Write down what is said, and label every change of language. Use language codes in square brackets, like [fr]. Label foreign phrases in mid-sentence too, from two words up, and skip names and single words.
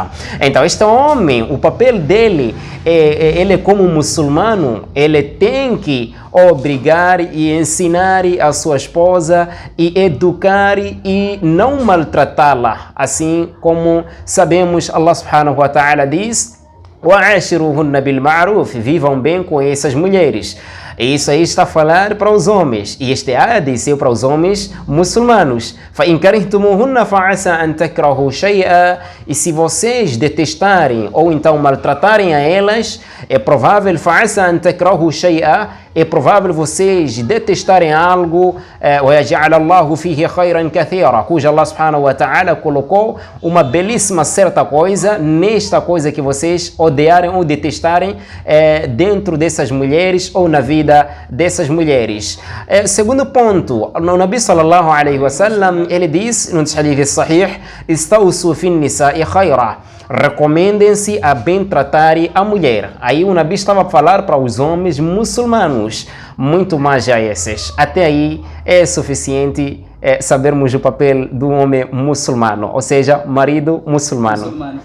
[pt] Então este homem, o papel dele, ele como muçulmano, ele tem que obrigar e ensinar a sua esposa e educar e não maltratá-la, assim como sabemos Allah [ar] سبحانه وتعالى [pt] diz: [ar] وَعَاشِرُوهُنَّ بِالْمَعْرُوفِ, [pt] vivam bem com essas mulheres. E isso aí está a falar para os homens. E este ayah disse para os homens muçulmanos: [ar] فَإِنْ كَرِهْتُمُوهُنَّ فَعَسَى أَنْ تَكْرَهُوا شَيْئًا, [pt] e se vocês detestarem ou então maltratarem a elas, é provável [ar] فَعَسَى أَنْ تَكْرَهُوا شَيْئًا, [pt] é provável vocês detestarem algo, [ar] وَيَجْعَلَ اللَّهُ فِيهِ خَيْرًا كَثِيرًا, [pt] cuja Allah [ar] سبحانه وتعالى [pt] colocou uma belíssima certa coisa nesta coisa que vocês odiarem ou detestarem dentro dessas mulheres ou na vida dessas mulheres. Segundo ponto, o Nabi [ar] صلى الله عليه وسلم, [pt] ele diz no [ar] حديث صحيح: "استوصوا في النساء خيرا", [pt] recomendem-se a bem tratar a mulher. Aí o Nabi estava a falar para os homens muçulmanos, muito mais a esses. Até aí é suficiente sabermos o papel do homem muçulmano, ou seja, marido muçulmano.